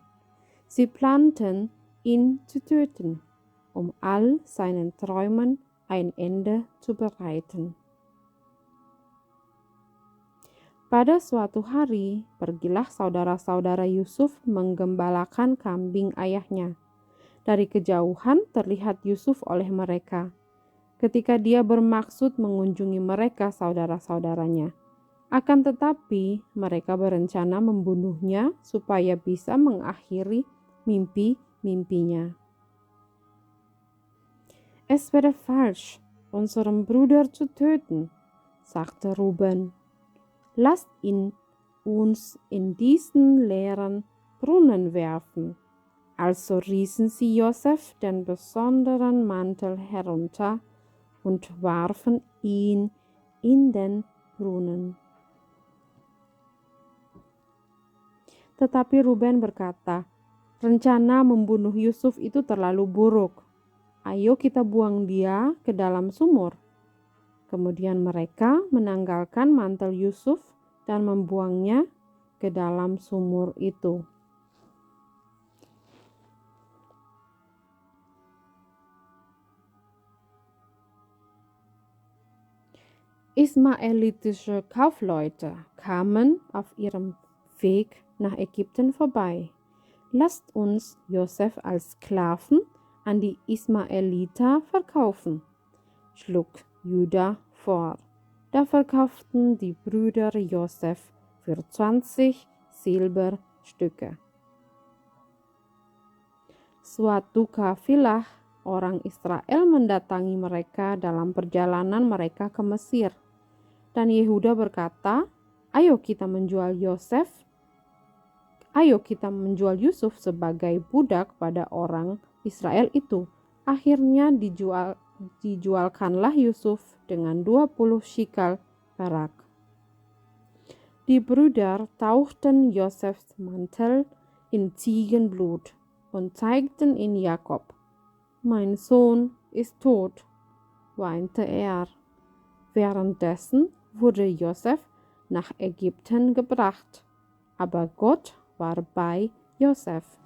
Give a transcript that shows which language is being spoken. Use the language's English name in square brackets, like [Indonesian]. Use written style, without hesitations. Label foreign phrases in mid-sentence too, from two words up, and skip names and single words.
[German] Sie planten, ihn zu töten, um all seinen Träumen ein Ende zu bereiten. [Indonesian] Pada suatu hari, pergilah saudara-saudara Yusuf menggembalakan kambing ayahnya. Dari kejauhan terlihat Yusuf oleh mereka. Ketika dia bermaksud mengunjungi mereka saudara-saudaranya. Akan tetapi, mereka berencana membunuhnya supaya bisa mengakhiri mimpi-mimpinya. [German] Es wäre falsch, unseren Bruder zu töten, sagte Ruben. Lasst ihn uns in diesen leeren Brunnen werfen. Also rissen sie Josef den besonderen Mantel herunter und warfen ihn in den Brunnen. [Indonesian] Tetapi Ruben berkata, rencana membunuh Yusuf itu terlalu buruk. Ayo kita buang dia ke dalam sumur. Kemudian mereka menanggalkan mantel Yusuf dan membuangnya ke dalam sumur itu. [German] Ismaelitische Kaufleute kamen auf ihrem Weg nach Ägypten vorbei. Lasst uns Josef als Sklaven an die Ismaeliter verkaufen, schlug Judah vor. Da verkauften die Brüder Josef für 20 Silberstücke. [Indonesian] Suatu kafilah orang Israel mendatangi mereka dalam perjalanan mereka ke Mesir. Dan Yehuda berkata, ayo kita menjual Yusuf sebagai budak pada orang Israel itu. Akhirnya dijualkanlah Yusuf dengan 20 shikal perak. [German] Die Brüder tauchten Josefs Mantel in Ziegenblut und zeigten ihn Jakob. Mein Sohn ist tot, weinte er. Währenddessen wurde Josef nach Ägypten gebracht, aber Gott war bei Josef.